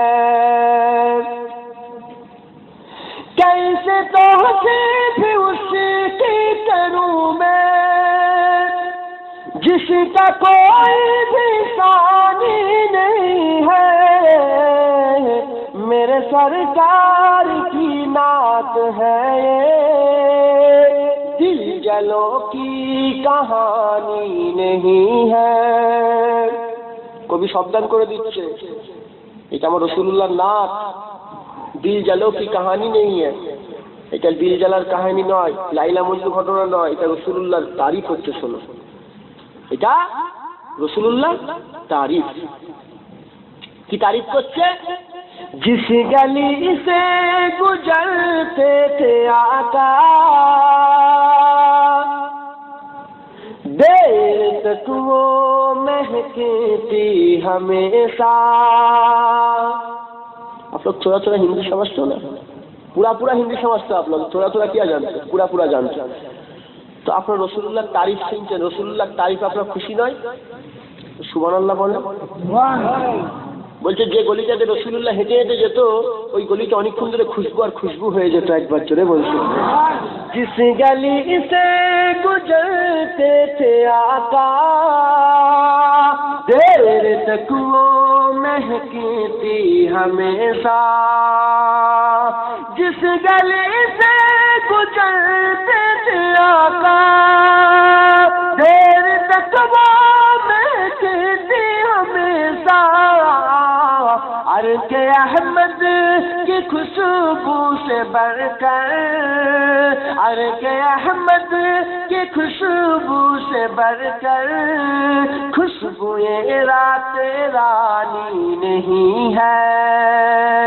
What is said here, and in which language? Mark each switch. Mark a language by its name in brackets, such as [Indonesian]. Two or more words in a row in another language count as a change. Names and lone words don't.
[Urdu] کیسے توصیف اس کی کروں میں جس کا کوئی بھی ثانی نہیں ہے. میرے سرکار کی نعت ہے یہ، دل جلوں کی کہانی نہیں ہے. [Bangla] কবি সাবধান করে দিচ্ছে এটা আমার রাসূলুল্লাহর নাত, [Urdu] دل جلوں کی کہانی نہیں, [Bangla] এটা দিল জ্বালার কাহিনী নয়, লাইলা মজনু ঘটনা নয়, এটা রাসূলুল্লাহর তারিফ হচ্ছে. শোনো, এটা রাসূলুল্লাহর তারিফ. কি তারিফ করছে? [Urdu] جس گلی سے گزرتے تھے آقا دیر تک وہ مہکتی ہمیشہ. آپ لوگ تھوڑا تھوڑا ہندی سمجھتے ہو نا؟ پورا پورا ہندی سمجھتے ہو آپ لوگ؟ تھوڑا تھوڑا کیا جانتے ہیں؟ پورا پورا جانتے ہیں. تو آپ رسول اللہ تعریف [Bangla] শুনছেন, রসুল্লাহ তারিফ আপনার খুশি নয়? সুবহানাল্লাহ বলেন. বলছে যে গলিটাতে রসুলুল্লাহ হেঁটে হেঁটে যেত ওই গলিটা অনেকক্ষণ ধরে খুশবু আর খুশবু হয়ে যেত. একবার জোরে বলছে, [Urdu] جس گلی سے گزرتے تھے آقا دیر تک وہ مہکتی ہمیشہ. جس گلی سے گزرتے تھے آقا دیر تک وہ مہکتی ہمیشہ. عرق احمد کی خوشبو سے بڑھ کر, عرق احمد کی خوشبو سے بڑھ کر خوشبو رات رانی نہیں ہے.